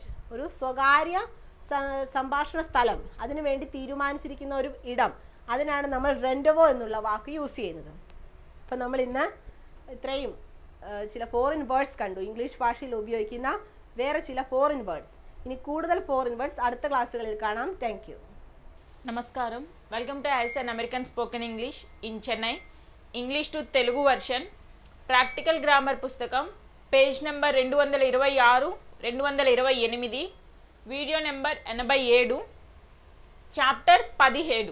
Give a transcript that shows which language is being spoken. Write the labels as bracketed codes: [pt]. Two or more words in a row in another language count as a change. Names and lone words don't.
[ml] ഒരു സ്വകാര്യ സംഭാഷണ സ്ഥലം, അതിനു വേണ്ടി തീരുമാനിച്ചിരിക്കുന്ന ഒരു ഇടം, അതിനാണ് നമ്മൾ റെൻഡവോ എന്നുള്ള വാക്ക് യൂസ് ചെയ്യുന്നത്. അപ്പം നമ്മൾ ഇന്ന് ഇത്രയും ചില [en] foreign words [ml] കണ്ടു, ഇംഗ്ലീഷ് ഭാഷയിൽ ഉപയോഗിക്കുന്ന വേറെ ചില [en] foreign words. [ml] ഇനി കൂടുതൽ [en] foreign words [ml] അടുത്ത ക്ലാസ്സുകളിൽ കാണാം. [en] thank you. [te] నమస్కారం. [en] Welcome to ICE and American Spoken English in Chennai. English to Telugu version practical grammar పుస్తకం page number 226, 228, video number 87, chapter 17.